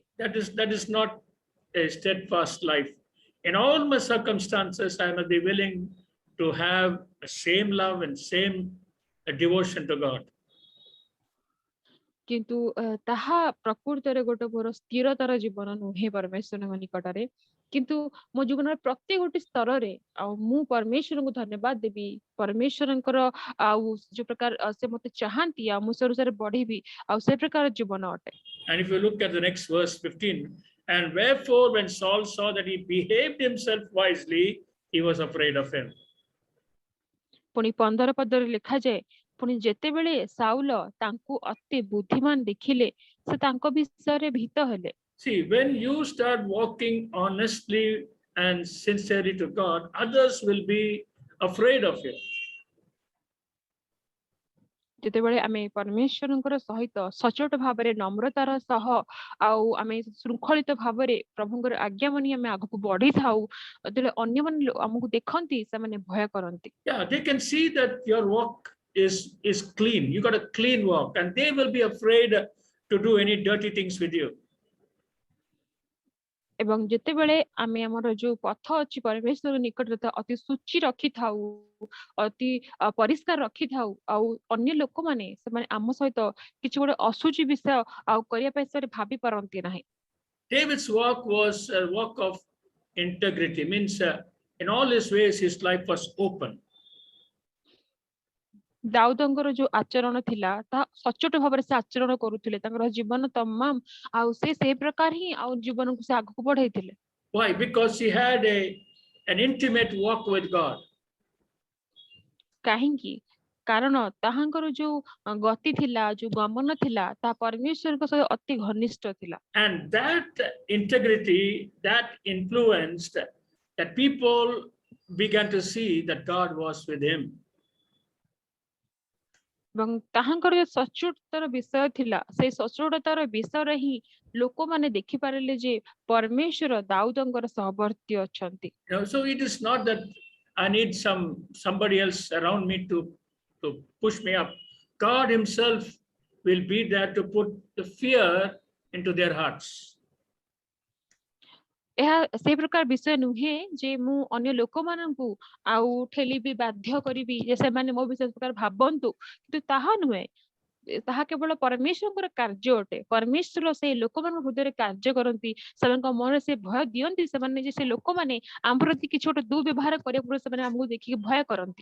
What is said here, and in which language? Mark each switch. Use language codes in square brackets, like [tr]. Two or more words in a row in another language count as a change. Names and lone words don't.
[en] That is not a steadfast life. In all my circumstances, I must be willing to have the same love and same devotion to God. [or] କିନ୍ତୁ ତାହା ପ୍ରକୃତରେ ଗୋଟେ ମୋର ସ୍ଥିରତାର ଜୀବନ ନୁହେଁ ପରମେଶ୍ୱରଙ୍କ ନିକଟରେ। କିନ୍ତୁ ମୋ ଜୀବନର ପ୍ରତ୍ୟେକ ଗୋଟେ ସ୍ତରରେ ଆଉ ମୁଁ ପରମେଶ୍ୱରଙ୍କୁ ଧନ୍ୟବାଦ ଦେବି, ପରମେଶ୍ୱରଙ୍କର ଆଉ ଯୋଉ ପ୍ରକାର ସେ ମତେ ଚାହାନ୍ତି ଆଉ ମୁଁ ସେ ଅନୁସାରେ ବଢିବି, ଆଉ ସେ ପ୍ରକାର ଜୀବନ ଅଟେ। [en] And if you look at the next verse 15, and wherefore when Saul saw that he behaved himself wisely, he was afraid of him. [or] ପୁଣି 15 ପଦରେ ଲେଖାଯାଏ, ପୁଣି ଯେତେବେଳେ ସାଉଲ ତାଙ୍କୁ ଅତି ବୁଦ୍ଧିମାନ ଦେଖିଲେ, ସେ ତାଙ୍କ ବିଷୟରେ ଭୀତ ହେଲେ। [en] See, when you start walking honestly and sincerely to God, others will be afraid of you. [or] ଯେତେବେଳେ ଆମେ ପରମେଶ୍ୱରଙ୍କର ସହିତ ସଚୋଟ ଭାବରେ ନମ୍ରତାର ସହ ଆଉ ଆମେ ଶୃଙ୍ଖଳିତ ଭାବରେ ପ୍ରଭୁଙ୍କର ଆଜ୍ଞା ମାନି ଆମେ ଆଗକୁ ବଢିଥାଉ, ଯେତେବେଳେ ଅନ୍ୟମାନେ ଆମକୁ ଦେଖନ୍ତି ସେମାନେ ଭୟ କରନ୍ତି। [en] Yeah, they can see that your walk is clean. You got a clean walk, and they will be afraid to do any dirty things with you. [or] ଏବଂ ଯେତେବେଳେ ଆମେ ଆମର ଯୋଉ ପଥ ଅଛି ପରମେଶ୍ୱର ନିକଟରେ ଅତି ସୂଚି ରଖିଥାଉ, ଅତି ପରିଷ୍କାର ରଖିଥାଉ, ଆଉ ଅନ୍ୟ ଲୋକମାନେ ସେମାନେ ଆମ ସହିତ କିଛି ଗୋଟେ ଅଶୁଚି ବିଷୟ ଆଉ କରିବା ପାଇଁ ସେମାନେ ଭାବି ପାରନ୍ତି ନାହିଁ। [en] David's walk was a walk of integrity, means in all his ways his life was open. [or] ଦାଉଦଙ୍କର ଯୋଉ ଆଚରଣ ଥିଲା ତାହା ସଚ୍ଚୋଟ ଭାବରେ ସେ ଆଚରଣ କରୁଥିଲେ, ତାଙ୍କର ଜୀବନ ତମାମ ଆଉ ସେ ସେଇ ପ୍ରକାର ହିଁ ଆଉ ଜୀବନକୁ ସେ ଆଗକୁ ବଢେଇଥିଲେ। [en] Why? Because he had an intimate walk with God. [or] କାହିଁକି? କାରଣ ତାହାଙ୍କର ଯୋଉ ଗତି ଥିଲା, ଯୋଉ ଗମନ ଥିଲା, ତାହା ପରମେଶ୍ୱରଙ୍କ ସହିତ ଅତି ଘନିଷ୍ଠ ଥିଲା। [en] And that integrity, that influenced that people began to see that God was with him. [or] ଏବଂ ତାହାଙ୍କର ଯୋଉ ସଚ୍ଚୋଟତାର ବିଷୟ ଥିଲା, ସେଇ ସଚ୍ଚୋଟତାର ବିଷୟରେ ହିଁ ଲୋକମାନେ ଦେଖିପାରିଲେ ଯେ ପରମେଶ୍ୱର ଦାଉଦଙ୍କର ସହବର୍ତ୍ତୀ ଅଛନ୍ତି। [en] So it is not that I need somebody else around me to push me up. God himself will be there to put the fear into their hearts. [or] ଏହା ସେଇ ପ୍ରକାର ବିଷୟ ନୁହେଁ ଯେ ମୁଁ ଅନ୍ୟ ଲୋକମାନଙ୍କୁ ଆଉ ଠେଲିବି, ବାଧ୍ୟ କରିବି ଯେ ସେମାନେ ମୋ ବିଷୟ ପ୍ରକାର ଭାବନ୍ତୁ, କିନ୍ତୁ ତାହା ନୁହେଁ। ତାହା କେବଳ ପରମେଶ୍ୱରଙ୍କର କାର୍ଯ୍ୟ ଅଟେ। ପରମେଶ୍ୱର ସେଇ ଲୋକମାନଙ୍କ ହୃଦୟରେ କାର୍ଯ୍ୟ କରନ୍ତି, ସେମାନଙ୍କ ମନରେ ସେ ଭୟ ଦିଅନ୍ତି, ସେମାନେ ଯେ ସେ ଲୋକମାନେ ଆମ ପ୍ରତି କିଛି ଗୋଟେ ଦୁର୍ବ୍ୟବହାର କରିବା ପୂର୍ବରୁ ସେମାନେ ଆମକୁ ଦେଖିକି ଭୟ କରନ୍ତି।